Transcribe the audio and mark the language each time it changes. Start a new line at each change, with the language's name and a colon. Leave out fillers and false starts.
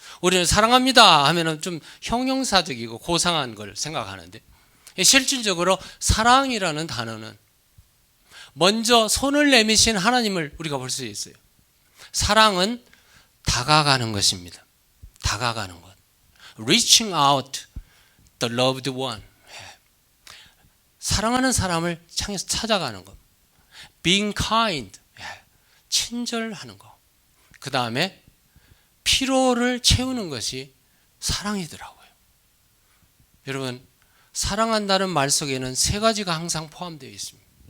Korean: 우리는 사랑합니다 하면은 좀 형용사적이고 고상한 걸 생각하는데 실질적으로 사랑이라는 단어는 먼저 손을 내미신 하나님을 우리가 볼 수 있어요. 사랑은 다가가는 것입니다. 다가가는 것.
English: Reaching out the loved one.
Korean: 사랑하는 사람을 향해서 찾아가는 것.
English: Being kind.
Korean: 친절하는 것. 그 다음에 피로를 채우는 것이 사랑이더라고요. 여러분, 사랑한다는 말 속에는 세 가지가 항상 포함되어 있습니다.